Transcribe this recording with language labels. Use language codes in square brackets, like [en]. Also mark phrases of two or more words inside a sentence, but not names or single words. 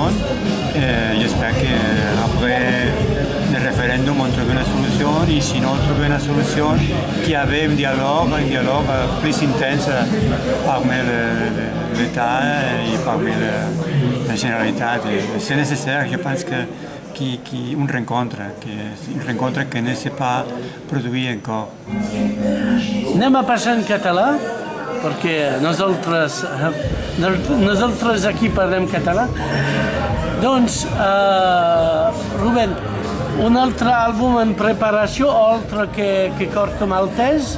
[fr] J'espère qu'après le référendum, on trouve une solution et sinon, on trouve une solution qui avait un dialogue plus intense parmi l'État et parmi la Généralité. C'est nécessaire, je pense une rencontre que ne s'est pas produït encore. [ca] Anem a passar en català, perquè nosaltres aquí parlem català. Doncs, Rubén, un altre àlbum en preparació, altre que Corto Maltese?